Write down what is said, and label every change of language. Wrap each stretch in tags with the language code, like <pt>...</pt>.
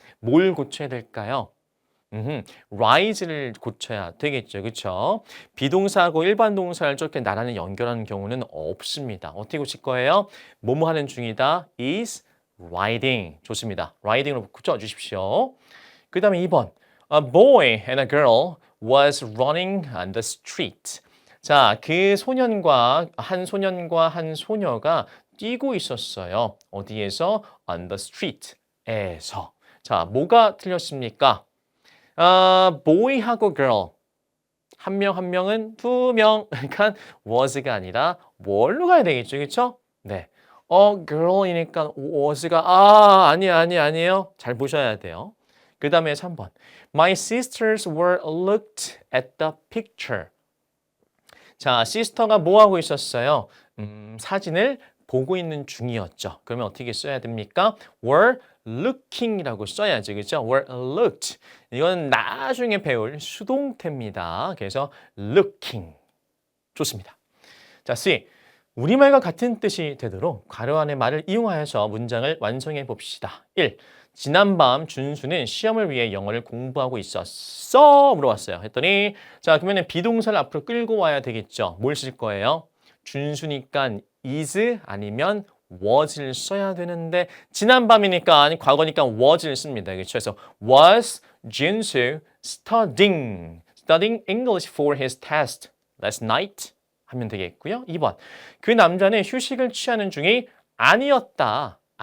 <ko>뭘 고쳐야 될까요? rise를 고쳐야 되겠죠. 그렇죠? 비동사하고 일반 동사를 저렇게 나란히 연결하는 경우는 없습니다. 어떻게 고칠 거예요? 뭐뭐 하는 중이다.</ko> <en>is riding.</en> <ko>좋습니다. riding으로 고쳐주십시오. 그 다음에 2번.</ko> <en>A boy and a girl was running on the street.</en> <ko>자, 그 소년과 한 소녀가 뛰고 있었어요. 어디에서?</ko> <en>On the street에서.</en> <ko>자, 뭐가 틀렸습니까? boy하고 girl. 한 명은 2명. 그러니까 was가 아니라 뭘로 가야 되겠죠. 그렇죠? 네. girl이니까 was가 아니에요. 잘 보셔야 돼요. 그 다음에 3번.</ko> <en>My sisters were looked at the picture.</en> <ko>자, sister가 뭐 하고 있었어요? 사진을 보고 있는 중이었죠. 그러면 어떻게 써야 됩니까?</ko> <en>were looking</en> <ko>이라고 써야지. 그렇죠?</ko> <en>were looked.</en> <ko>이건 나중에 배울 수동태입니다. 그래서 looking. 좋습니다. 자, C. 우리말과 같은 뜻이 되도록 괄호 안의 말을 이용하여서 문장을 완성해 봅시다. 1. 지난밤 준수는 시험을 위해 영어를 공부하고 있었어? 물어봤어요. 했더니 자, 그러면 비동사를 앞으로 끌고 와야 되겠죠. 뭘 쓸 거예요? 준수니까 is 아니면 was를 써야 되는데 지난밤이니까 아니 과거니까 was를 씁니다. 그렇죠? 그래서</ko> <en>was 준수 studying English for his test last night</en> <ko>하면 되겠고요. 2번. 그 남자는 휴식을 취하는 중이 아니었다.</ko>